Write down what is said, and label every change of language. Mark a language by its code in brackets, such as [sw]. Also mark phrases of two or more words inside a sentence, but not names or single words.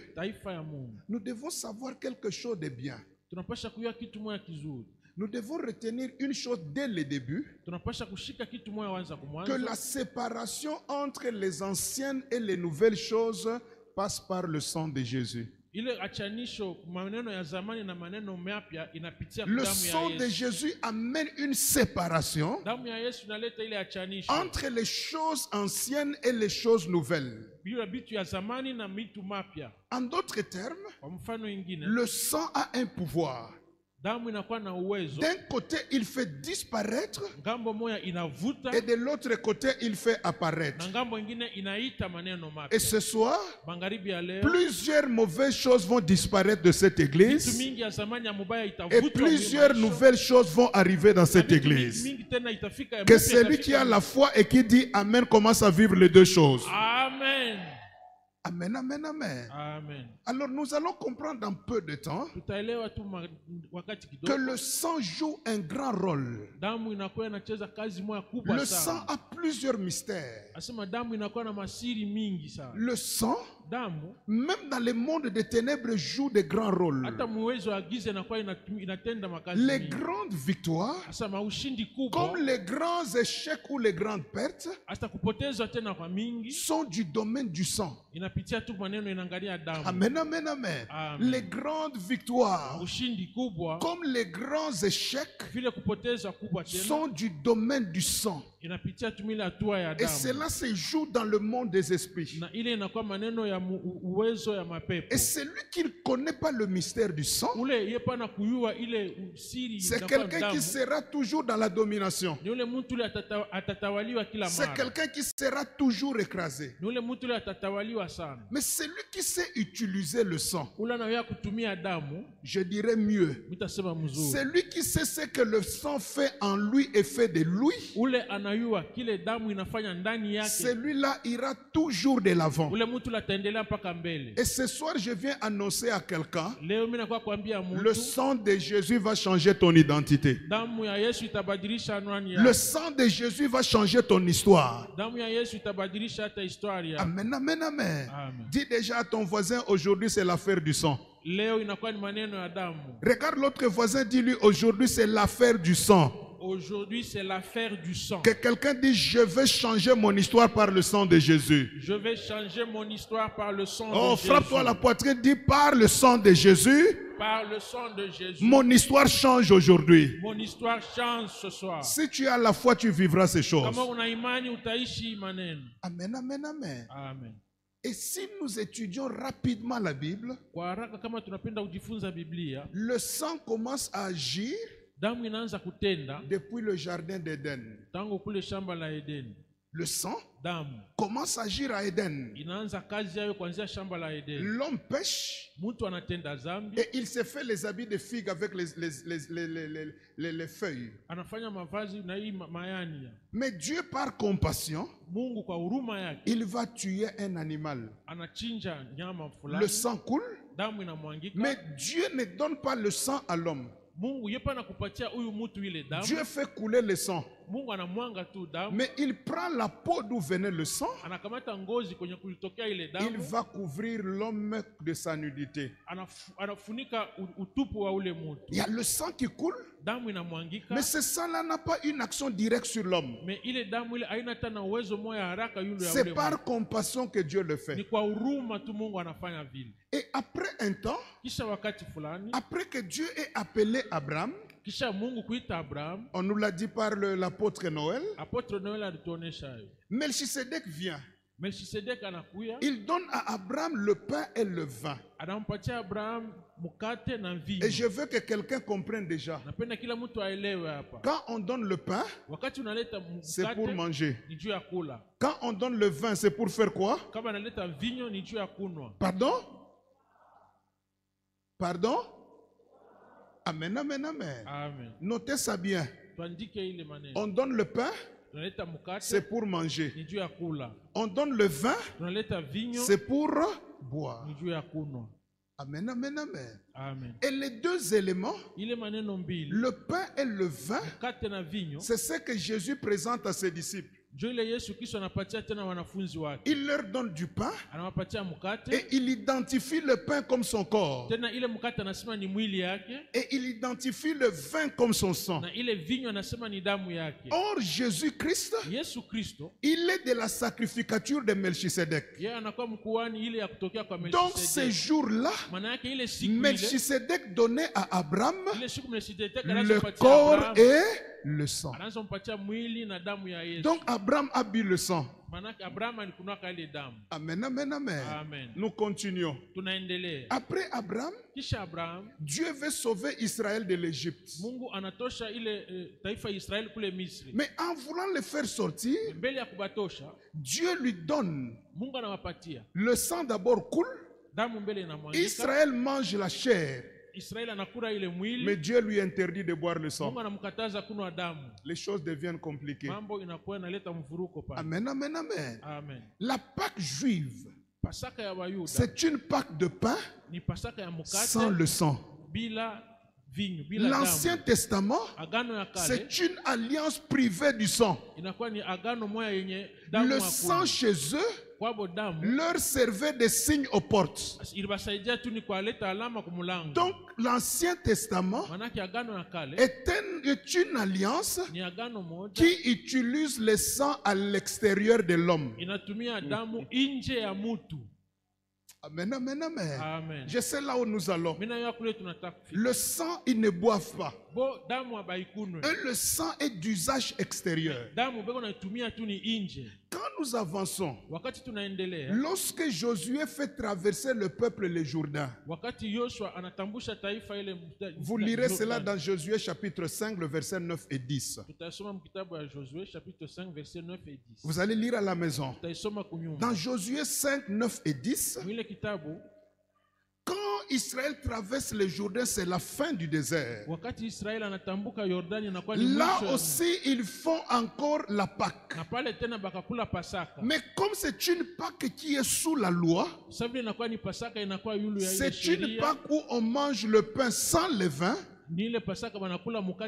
[sw] Taifa ya Mungu, [fr] nous devons savoir quelque chose de bien. [sw] tunapasha kujua kitu moja kizuri. [fr] Nous devons retenir une chose dès le début, [sw] Tunapasha kushika kitu moja wanza [fr] que [sw] kumwanzo, [fr] la séparation entre les anciennes et les nouvelles choses passe par le sang de Jésus. [sw] ile achanisho maneno ya zamani na maneno mapya inapitia [fr] Le [sw] damu [fr] sang [sw] ya [fr] de [sw] Yesu. [fr] Jésus amène une séparation [sw] Damu ya Yesu inaleta ile achanisho [fr] entre les choses anciennes et les choses nouvelles. [sw] bila vitu ya zamani na vitu mapya. [fr] En d'autres termes, [sw] Kwa mfano ingine, [fr] le sang a un pouvoir. [sw] damu inakuwa na uwezo. [fr] D'un côté, il fait disparaître [sw] Ngambo moya inavuta [fr] et de l'autre côté, il fait apparaître. [sw] na ngambo ingine inaita maneno mapya. [fr] Et ce soir, [sw] Magharibi ya leo [fr] plusieurs mauvaises choses vont disparaître de cette [sw] vitu [fr] église [sw] mingi ya zamani ya mubaya [fr] et [sw] itavutwa. [fr] plusieurs nouvelles choses vont arriver dans cette église. [sw] Mingi tena itafika ya [fr] Que [sw] mpya [fr] celui qui [sw] itafika. [fr] a la foi et qui dit Amen commence à vivre les deux choses. Amen. Amen, amen, amen. Amen. Alors nous allons comprendre dans peu de temps [sw] Tutaelewa tu wakati [fr] que [sw] kidogo. [fr] le sang joue un grand rôle. [sw] Damu inakuwa inacheza kazi moja kubwa [fr] Le sang [sw] sana. [fr] a plusieurs mystères. [sw] Asema damu inakuwa na masiri mingi sana. [fr] Le sang, [sw] Damu [fr] même dans le monde des ténèbres, joue de grands rôles. [sw] hata muwezo wa giza inakuwa inatenda makazi [fr] Les [sw] mingi. [fr] grandes victoires, [sw] Asema ushindi kubwa [fr] comme les grands échecs ou les grandes pertes, [sw] hata kupotezwa tena kwa mingi [fr] sont du domaine du sang. [sw] inapitia tu maneno inaangalia damu. Amen, amen, amen. Amen. [fr] Les grandes victoires, [sw] Ushindi kubwa [fr] comme les grands échecs, [sw] vile kupotezwa kubwa tena [fr] sont du domaine du sang. [sw] inapitia tu ile hatua ya [fr] Et [sw] damu. [fr] cela se joue dans le monde des esprits. [sw] Na ile inakuwa maneno ya uwezo ya mapepo. [fr] Et celui qui ne connaît pas le mystère du sang, [sw] Ule yepa na kuyua ile siri [fr] c'est [sw] inakuwa [fr] quelqu'un qui [sw] damu. [fr] sera toujours dans la domination. [sw] Ni ule mtu ule atatawaliwa kila [fr] C'est [sw] mara. [fr] quelqu'un qui sera toujours écrasé. [sw] Ni ule mtu ule atatawaliwa sana. [fr] Mais celui qui sait utiliser le sang, [sw] Ule anaweza kutumia damu, [fr] je dirais mieux, [sw] mitasema mzuri. [fr] celui qui sait ce que le sang fait en lui et fait de lui, [sw] Ule anayua kile damu inafanya ndani yake. [fr] celui-là ira toujours de l'avant. [sw] Ule mtu ule ataendelea mpaka mbele. [fr] Et ce soir, je viens annoncer à quelqu'un, [sw] Leo mimi nakuwa kuambia [fr] le [sw] mtu [fr] sang de Jésus va changer ton identité. [sw] damu ya Yesu itabadilisha anwani [fr] Le [sw] yako. [fr] sang de Jésus va changer ton histoire. [sw] Damu ya Yesu itabadilisha hata historia yako. Amen, amen, amen. Amen. [fr] Dis déjà à ton voisin, aujourd'hui c'est l'affaire du sang. [sw] Leo inakuwa ni maneno ya damu. [fr] Regarde l'autre voisin, dis-lui, aujourd'hui c'est l'affaire du sang. Aujourd'hui, c'est l'affaire du sang. Que quelqu'un dise, je vais changer mon histoire par le sang de Jésus. Je vais changer mon histoire par le sang Oh, de Jésus. frappe-toi la poitrine, dis, par le sang de Jésus, Par le sang de Jésus. mon histoire change aujourd'hui. Mon histoire change ce soir. Si tu as la foi, tu vivras ces choses. [sw] Kama una imani utaishi maneno. Amen, amen, amen. Amen. [fr] Et si nous étudions rapidement la Bible, [sw] Kwa haraka kama tunapenda kujifunza Biblia, [fr] le sang commence à agir [sw] damu inaanza kutenda [fr] depuis le jardin d'Éden. [sw] tangu kule shamba la Edeni. [fr] Le sang [sw] Damu [fr] commence à agir à Éden. [sw] inaanza kazi yayo kuanzia shamba la Edeni. [fr] L'homme pêche [sw] Mtu anatenda zambi, [fr] et il se fait les habits de figues avec les feuilles. [sw] anafanya mavazi na hii mayani. [fr] Mais Dieu, par compassion, [sw] Mungu kwa huruma yake [fr] il va tuer un animal. [sw] anachinja nyama [fr] Le [sw] fulani, [fr] sang coule, [sw] damu inamwangika. [fr] mais Dieu ne donne pas le sang à l'homme. [sw] Mungu yepa anakupatia huyu mtu ile damu. [fr] Dieu fait couler le sang. [sw] Mungu anamwanga tu damu, [fr] Mais il prend la peau d'où venait le sang, [sw] anakamata ngozi kwenye kulitokea ile [fr] il [sw] damu, [fr] va couvrir l'homme de sa nudité. [sw] anafunika utupu wa ule mtu. [fr] Il y a le sang qui coule, [sw] Damu inamwangika, [fr] mais ce sang-là n'a pas une action directe sur l'homme. [sw] me ile damu ile haina tena uwezo moya haraka yule ya [fr] C'est [sw] ule [fr] par [sw] mtu. [fr] compassion que Dieu le [sw] Ni [fr] fait. [sw] kwa huruma tu Mungu anafanya vile. [fr] Et après un temps, [sw] Kisha wakati fulani, [fr] après que Dieu ait appelé Abraham, [sw] kisha Mungu kuita Abraham, [fr] on nous l'a dit par l'apôtre Noël, [sw] Apotre Noel alituonesha hayo. [fr] Melchisedec vient. [sw] Melchisedek anakuya, [fr] Il donne à Abraham le pain et le vin. [sw] anampatia Abraham mkate na [fr] Et je [sw] mvinyo. [fr] veux que quelqu'un comprenne déjà. [sw] Napenda kila mtu aelewe hapa. [fr] Quand on donne le pain, [sw] Wakati unaleta [fr] c'est pour [sw] mkate [fr] manger. [sw] ni juu ya kula. [fr] Quand on donne le vin, c'est pour faire quoi? [sw] Kama analeta vinyo ni juu ya kunwa. [fr] Pardon? Pardon? Amen, amen, amen. Amen. Notez ça bien. [sw] Tuandike ile maneno. [fr] On donne le pain, [sw] Tunaleta [fr] c'est [sw] mkate [fr] pour manger. [sw] ni juu ya kula. [fr] On donne le vin, [sw] Tunaleta vinyo [fr] c'est pour boire. [sw] ni juu ya kunwa. Amen, amen, amen. Amen. [fr] Et les deux éléments, [sw] Ile maneno mbili, [fr] le pain et le vin, [sw] mkate na vinyo, [fr] c'est ce que Jésus présente à ses disciples. [sw] ndio ile Yesu Kristo anapatia tena wanafunzi wake. [fr] Il leur donne du pain [sw] Anawapatia mkate, [fr] et il identifie le pain comme son corps. [sw] tena ile mkate anasema ni mwili yake, [fr] Et il identifie le vin comme son sang. [sw] na ile vinyo anasema ni damu yake. [fr] Or, Jésus-Christ, [sw] Yesu Kristo [fr] il est de la sacrificature de Melchisedec. [sw] yeye anakuwa mkuhani ile ya kutokea kwa [fr] Donc, ces [sw] Melchisedek. [fr] jours-là, [sw] Maana yake ile siku ile, [fr] Melchisedec donnait à Abraham [sw] ile siku Melchisedek [fr] le [sw] anazompatia [fr] corps [sw] Abraham, [fr] et le sang. [sw] anazompatia mwili na damu ya Yesu. [fr] Donc, Abraham a bu le sang. [sw] Manake Abraham alikunaka ile damu. Amen, amen, amen. Amen. [fr] Nous continuons. [sw] Tunaendelea. [fr] Après Abraham, [sw] Kisha Abraham, [fr] Dieu veut sauver Israël de l'Égypte. [sw] Mungu anatosha ile taifa ya Israeli kule Misri. [fr] Mais en voulant le faire sortir, [sw] Mbele ya kubatosha, [fr] Dieu lui donne [sw] Mungu anawapatia. [fr] le sang d'abord coule. [sw] Damu mbele inamwangika. [fr] Israël mange la chair, [sw] Israeli anakula ile mwili. [fr] mais Dieu lui interdit de boire le sang. [sw] Mungu anamkataza kunywa damu. [fr] Les choses deviennent compliquées. [sw] Mambo inakuwa inaleta mvuruko pale. Amen, amen, amen. Amen. [fr] La Pâque juive, [sw] Pasaka ya Wayuda [fr] c'est une Pâque de pain [sw] ni pasaka ya mkate [fr] sans le sang. [sw] bila vinyo, bila [fr] L'Ancien [sw] damu. [fr] Testament, [sw] Agano ya kale [fr] c'est une alliance privée du sang. [sw] inakuwa ni agano moja yenye damu [fr] Le [sw] hakuna. [fr] sang chez eux [sw] Kwabo damu [fr] leur servait de signe aux portes. [sw] ilibasaidia tu ni kualeta alama kumulango. [fr] Donc, l'Ancien Testament [sw] Manake agano ya kale [fr] est une alliance [sw] ni agano moja [fr] qui utilise le sang à l'extérieur de l'homme. [sw] inatumia damu nje ya mutu. Amen, amen, amen. Amen. [fr] Je sais là où nous allons. [sw] Mina ya kule tunataka kufika. [fr] Le sang, ils ne boivent pas. [sw] Bo damu abaikunwe. [fr] Et le sang est d'usage extérieur. [sw] Damu beko naitumia tu ni nje. [fr] Quand nous avançons, [sw] Wakati tunaendelea, [fr] lorsque Josué fait traverser le peuple le Jourdain, [sw] wakati Yoshua anatambusha taifa ile [fr] vous lirez cela dans Josué chapitre 5, le verset 9 et 10. [sw] Tutasoma mkitabu ya Josué [fr] chapitre 5 verset 9 et 10. Vous allez lire à la maison. [sw] Tutaisoma kunyuma. [fr] Dans Josué 5, 9 et 10, [sw] Mwile kitabu [fr] quand Israël traverse le Jourdain, c'est la fin du désert. [sw] wakati Israeli anatambuka Yordani inakuwa ni [fr] Là [sw] mwisho. [fr] aussi, ils font encore la Pâque. [sw] Na pale tena bakakula Pasaka. [fr] Mais comme c'est une Pâque qui est sous la loi, [sw] Sasa vile inakuwa ni Pasaka inakuwa yulu ya ile [fr] c'est une [sw] sheria. [fr] Pâque où on mange le pain sans levain, [sw] Ni ile Pasaka banakula mukate